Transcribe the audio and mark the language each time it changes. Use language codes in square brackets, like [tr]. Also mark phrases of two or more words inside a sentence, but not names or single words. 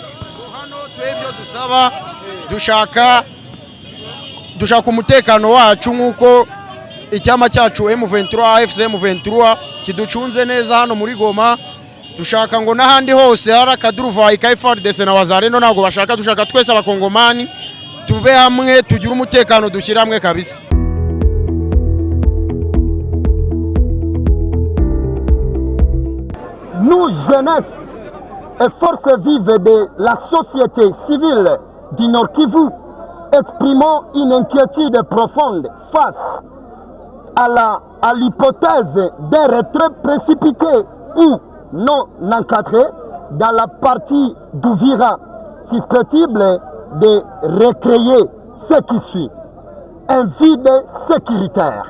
[rw] Hano twebyo dusaba dushaka umutekano wacu nkuko icyama cyacu M23 FC M23 kiducunze neza hano muri Goma. Dushaka ngo n'ahandi hose hari akaduruvayi ka FARDC na wazalendo ntabwo bashaka, dushaka twese abakongomani tube hamwe tugira umutekano dushyira hamwe kabisa. [fr] Nous, jeunesse et forces vives de la société civile du Nord Kivu, exprimons une inquiétude profonde face à l'hypothèse d'un retrait précipité ou non encadré dans la partie d'Uvira, susceptible de recréer ce qui suit: un vide sécuritaire.